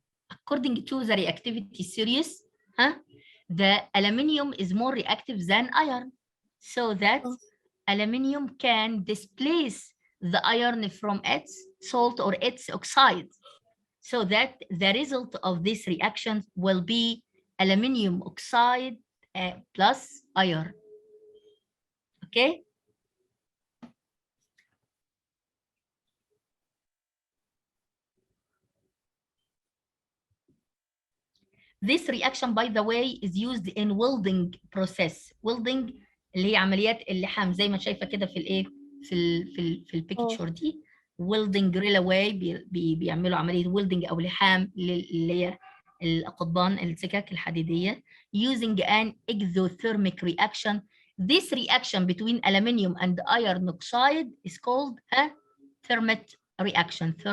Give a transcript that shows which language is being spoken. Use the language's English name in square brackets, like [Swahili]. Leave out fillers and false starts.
[English] According to the reactivity series, the aluminium is more reactive than iron, so that aluminium can displace the iron from its salt or its oxide, so that the result of this reaction will be aluminium oxide plus iron. Okay? This reaction, by the way, is used in welding process. [Arabic] Welding اللي هي عمليات اللحام زي ما شايفه كده في الايه في البيكتشر دي. [English] welding railway [Arabic] بيعملوا عمليه ويلدنج او لحام اللي هي القضبان السكك الحديديه [English] using an exothermic reaction. This reaction between aluminium and iron oxide is called a thermite reaction.